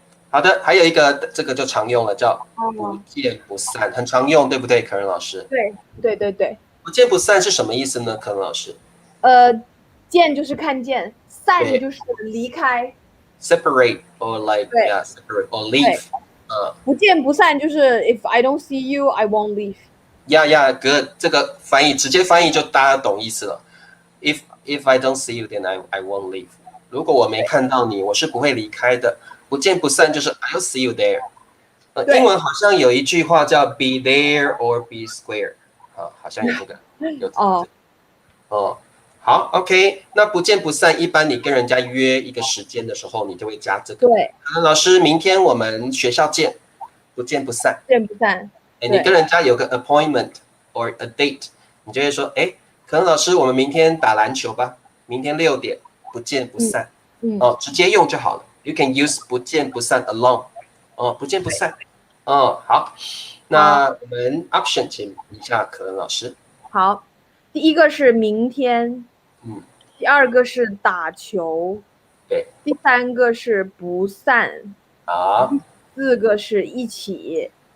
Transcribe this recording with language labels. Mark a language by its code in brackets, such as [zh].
[zh] 好的，还有一个这个就常用了，叫不见不散，很常用，对不对，可人老师？对。不见不散是什么意思呢，可人老师？见就是看见，散就是离开。 [en] Separate or like separate or leave。 [zh] 不见不散就是 [en] If I don't see you, I won't leave. [zh] good， 这个翻译直接翻译就大家懂意思了。 [en] If I don't see you, then I won't leave。 [zh] 如果我没看到你，我是不会离开的。不见不散就是 [en] I'll see you there。 [zh] 英文好像有一句话叫 [en] be there or be square， [zh] 好像有这个，好 ，OK， 那不见不散，一般你跟人家约一个时间的时候，你就会加这个。对，老师，明天我们学校见，不见不散。不见不散。你跟人家有个 [en] appointment or a date， [zh] 你就会说，可能老师，我们明天打篮球吧，明天6点，不见不散。直接用就好了。 [en] You can use 不见不散 alone。 [zh] 不见不散。好，那我们 option 请一下可能老师。好，第一个是明天，第二个是打球，对，第三个是不散，好，第四个是一起，